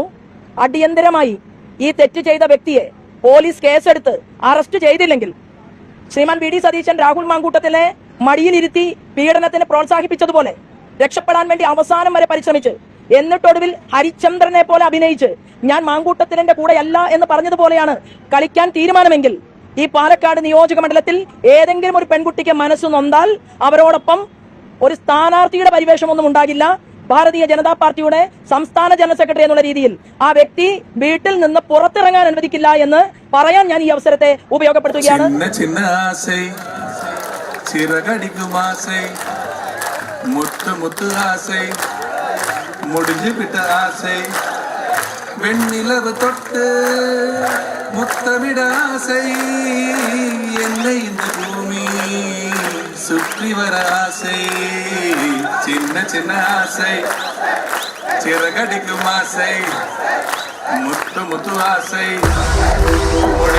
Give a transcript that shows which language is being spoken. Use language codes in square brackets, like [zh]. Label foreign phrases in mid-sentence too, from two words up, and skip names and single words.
[ml] അടിയന്തരമായി ഈ തെറ്റ് ചെയ്ത വ്യക്തിയെ പോലീസ് കേസെടുത്ത് അറസ്റ്റ് ചെയ്തില്ലെങ്കിൽ ശ്രീമാൻ വി ഡി സതീശൻ രാഹുൽ മാങ്കൂട്ടത്തിലെ മടിയിലിരുത്തി പീഡനത്തിന് പ്രോത്സാഹിപ്പിച്ചതുപോലെ രക്ഷപ്പെടാൻ വേണ്ടി അവസാനം വരെ പരിശ്രമിച്ച് എന്നിട്ടൊടുവിൽ ഹരിചന്ദ്രനെ പോലെ അഭിനയിച്ച് ഞാൻ മാങ്കൂട്ടത്തിന്റെ കൂടെയല്ല എന്ന് പറഞ്ഞതുപോലെയാണ് കളിക്കാൻ തീരുമാനമെങ്കിൽ ഈ പാലക്കാട് നിയോജക മണ്ഡലത്തിൽ ഏതെങ്കിലും ഒരു പെൺകുട്ടിക്ക് മനസ്സ് നൊന്താൽ അവരോടൊപ്പം ഒരു സ്ഥാനാർത്ഥിയുടെ പരിവേഷമൊന്നും ഉണ്ടാകില്ല. ഭാരതീയ ജനതാ പാർട്ടിയുടെ സംസ്ഥാന [en] general secretary [ml] എന്നുള്ള രീതിയിൽ ആ വ്യക്തി വീട്ടിൽ നിന്ന് പുറത്തിറങ്ങാൻ അനുവദിക്കില്ല എന്ന് പറയാൻ ഞാൻ ഈ അവസരത്തെ ഉപയോഗപ്പെടുത്തുകയാണ്. [ta] வெண்ணிலவு தொட்டு முத்தமிட ஆசை, என்னை இந்த பூமி சுற்றி வர ஆசை, சின்ன சின்ன ஆசை, சிறகடிக்கும் ஆசை, முத்து முத்து ஆசை.